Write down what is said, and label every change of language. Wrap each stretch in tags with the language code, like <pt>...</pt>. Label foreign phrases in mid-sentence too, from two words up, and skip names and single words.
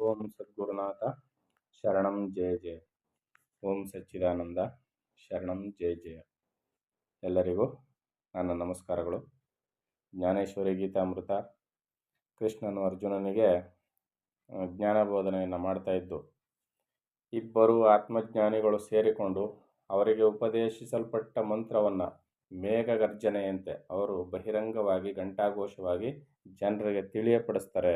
<sa>ಓಂ ಸದ್ಗುರುನಾಥ ಶರಣಂ ಜಯ ಜಯ. ಓಂ ಸಚ್ಚಿದಾನಂದ ಶರಣಂ ಜಯ ಜಯ.</sa> <kn>ಎಲ್ಲರಿಗೂ ನನ್ನ ನಮಸ್ಕಾರಗಳು. ಜ್ಞಾನೇಶ್ವರಿ ಗೀತಾಮೃತ ಕೃಷ್ಣನು ಅರ್ಜುನನಿಗೆ ಜ್ಞಾನ ಬೋಧನೆಯನ್ನು ಮಾಡ್ತಾ ಇದ್ದು, ಇಬ್ಬರು ಆತ್ಮಜ್ಞಾನಿಗಳು ಸೇರಿಕೊಂಡು ಅವರಿಗೆ ಉಪದೇಶಿಸಲ್ಪಟ್ಟ ಮಂತ್ರವನ್ನು ಮೇಘಗರ್ಜನೆಯಂತೆ ಅವರು ಬಹಿರಂಗವಾಗಿ ಘಂಟಾಘೋಷವಾಗಿ ಜನರಿಗೆ ತಿಳಿಯಪಡಿಸ್ತಾರೆ.</kn>